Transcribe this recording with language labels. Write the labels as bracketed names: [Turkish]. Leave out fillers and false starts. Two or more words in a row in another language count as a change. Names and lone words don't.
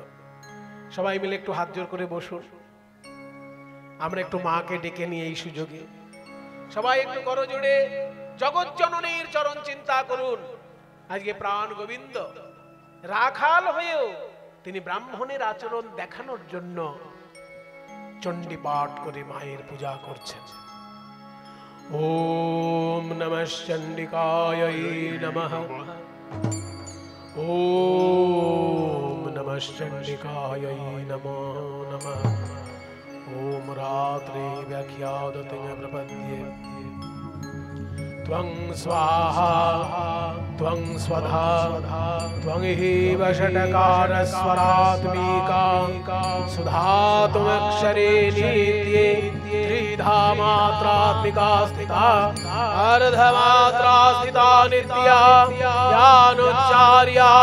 [Bangla] সবাই মিলে একটু হাত জোর করে বসুন, আমরা একটু মাকে ডেকে নিয়ে এই সুযোগে সবাই একটু করো জোড়ে জগৎ জননীর চরণ চিন্তা করুন। আজকে প্রাণ গোবিন্দ রাখাল হয়েও তিনি ব্রাহ্মণের আচরণ দেখানোর জন্য চণ্ডী পাঠ করে মায়ের পূজা করছেন। [Sanskrit] ওম নমঃ চণ্ডিকায় নমঃ, ওম নমঃ চণ্ডিকায় নমো নমঃ। ওম রাত্রে ব্যাখ্যাদতে প্রপদ্যে त्वं स्वाहा त्वं स्वधा त्वं एव षट्कारस्वरात्मिका सुधा त्वमक्षरे नित्ये त्रिधा मात्रात्मिका स्थिता अर्धमात्रा स्थिता नित्या यानुच्चार्या